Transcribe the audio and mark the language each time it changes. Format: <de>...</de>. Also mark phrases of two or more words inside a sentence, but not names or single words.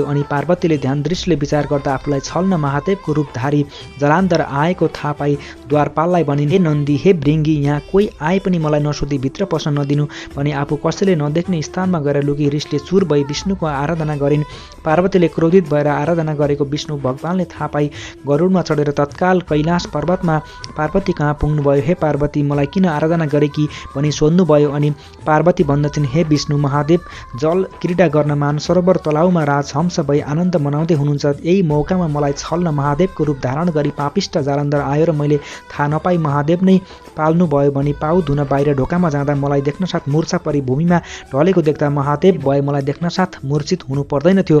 <ne>अनि पार्वतीले ध्यान दृष्टिले विचार गर्दा आफूलाई छल्न महादेवको रूपधारी जालन्धर आएको थाहा पाई द्वारपाललाई भनिन्, हे नन्दी, हे भृङ्गी, यहाँ कोही आए पनि मलाई नसोधी भित्र पस्न नदिनु भने आफू कसैले नदेख्ने स्थानमा गएर लुकी रिसले चुर भई विष्णुको आराधना गरिन्। पार्वतीले क्रोधित भएर आराधना गरेको विष्णु भगवानले थाहा पाई गरुडमा चढेर तत्काल कैलाश पर्वतमा पार्वती कहाँ पुग्नुभयो। हे पार्वती, मलाई किन आराधना गरेकी भनी सोध्नुभयो। अनि पार्वती भन्दछिन्, हे विष्णु, महादेव जल क्रीडा गर्न मानसरोवर तलाउमा राजहंस भई आनन्द मनाउँदै हुनुहुन्छ। यही मौकामा मलाई छल्न महादेवको रूप धारण गरी पापिष्ट जालन्धर आयो र मैले थाहा नपाई महादेव नै पाल्नुभयो भनी पाउ धुन बाहिर ढोकामा जाँदा मलाई देख्न साथ मूर्छा परी भूमिमा ढलेको देख्दा महादेव भए मलाई देख्न साथ मूर्छित हुनु पर्दैन थियो।</ne>